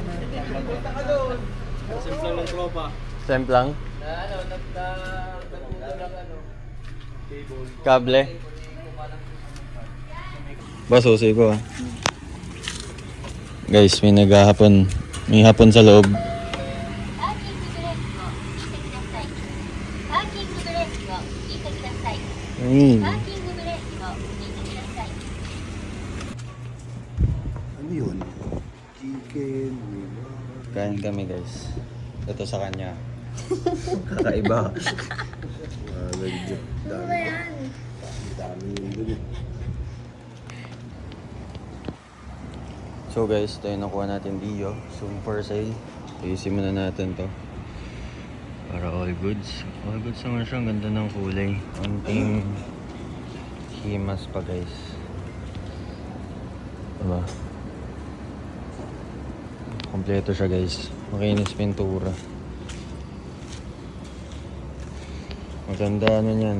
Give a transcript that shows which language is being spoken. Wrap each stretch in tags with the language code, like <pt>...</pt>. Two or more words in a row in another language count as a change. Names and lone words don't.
<tl>Simplang ng tropa. Semplang? Kable? Boss, usi ko ah. Guys, may naghahapon. May hapon sa loob.</tl> <ja>パーキングブレーキを引いてください。 Mm. パーキングブレーキを引いてください。</ja> <tl>Ano yun? Chicken. Kain kami guys. Ito sa kanya. Kakaiba. Legit. Dami. Dami yung legit. So guys, ito yung nakuha natin Dio.</tl> <en>Soon for sale.</en> <tl>Iisin muna natin to. Para</tl> <en>all goods. All goods</en> <tl>naman siya. Ang ganda ng kulay. Konting himas pa guys. Diba? Kompleto siya guys. Makinis pintura. Maganda ano yan.</tl>